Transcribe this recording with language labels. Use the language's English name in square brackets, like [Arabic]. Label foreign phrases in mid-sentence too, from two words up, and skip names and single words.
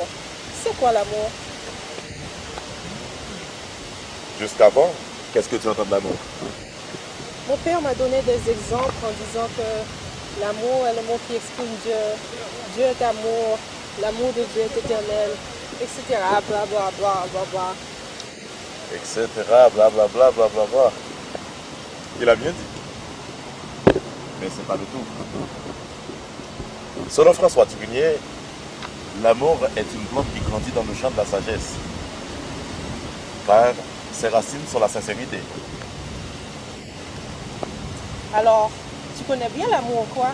[French] C'est quoi l'amour? Jusqu'avant, qu'est-ce que tu entends de l'amour? Mon père m'a donné des exemples en disant que l'amour est le mot qui exprime Dieu. Dieu est amour, l'amour de Dieu est éternel, etc. Bla bla bla bla bla. Etc. Bla bla bla bla bla bla. Il a bien dit. Mais c'est pas le tout. Selon François Turnier, l'amour est une plante qui grandit dans le champ de la sagesse. Car ses racines sont la sincérité. Alors, tu connais bien l'amour, quoi?